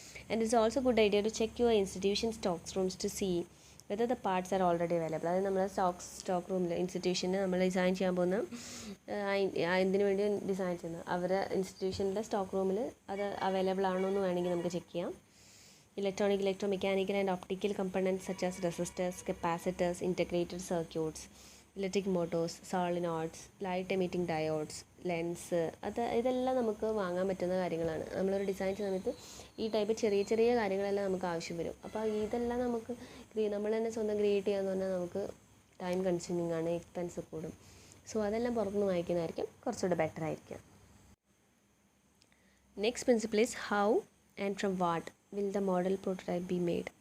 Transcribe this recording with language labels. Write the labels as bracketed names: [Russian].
[English] And it's also good idea to check your institution stocks rooms to see whether the parts are already available. [Malayalam] അതായത് നമ്മൾ stock റൂമിൽ ഇൻസ്റ്റിറ്റ്യൂഷന് നമ്മൾ design ചെയ്യാൻ പോകുന്ന എന്തിനു വേണ്ടി ഡിസൈൻ ചെയ്യുന്നത് അവരുടെ ഇൻസ്റ്റിറ്റ്യൂഷനിലെ സ്റ്റോക്ക് റൂമിൽ അത് അവൈലബിൾ ആണോ എന്ന് വേണമെങ്കിൽ നമുക്ക് ചെക്ക് ചെയ്യാം. [English] Electronic, electromechanical and optical components such as resistors, capacitors, integrated circuits, electric motors, solenoids, light emitting diodes, lens, [Malayalam] ഇതെല്ലാം നമുക്ക് വാങ്ങാൻ പറ്റുന്ന കാര്യങ്ങളാണ്. നമ്മളൊരു ഡിസൈൻ ചെയ്യുന്ന സമയത്ത് ഈ ടൈപ്പ് ചെറിയ ചെറിയ കാര്യങ്ങളെല്ലാം നമുക്ക് ആവശ്യം വരും. അപ്പോൾ ഇതെല്ലാം നമുക്ക് നമ്മൾ തന്നെ സ്വന്തം ക്രിയേറ്റ് ചെയ്യാന്ന് പറഞ്ഞാൽ നമുക്ക് ടൈം കൺസ്യൂമിങ് ആണ്, എക്സ്പെൻസ് കൂടും. സോ അതെല്ലാം പുറത്തുനിന്ന് വാങ്ങിക്കുന്നതായിരിക്കും കുറച്ചുകൂടെ ബെറ്റർ ആയിരിക്കും. [English] Next principle is how and from what will the model prototype be made.